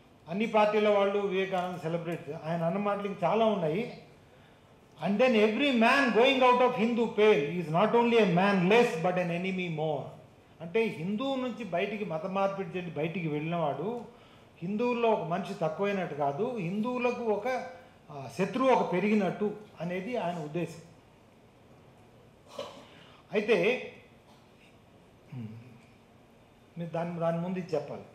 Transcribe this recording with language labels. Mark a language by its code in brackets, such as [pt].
[te] అన్ని పార్టీల వాళ్ళు వివేకానంద సెలబ్రేట్, ఆయన అన్న మాటలు చాలా ఉన్నాయి. [en] And then every man going out of Hindu pale is not only a man less but an enemy more. [te] అంటే హిందువు నుంచి మత మార్పిడి చేసి బయటికి వెళ్ళినవాడు హిందువుల్లో ఒక మనిషి తక్కువైనట్టు కాదు, హిందువులకు ఒక శత్రువు ఒక పెరిగినట్టు అనేది ఆయన ఉద్దేశం. అయితే మీరు దాని ముందు ఇది చెప్పాలి.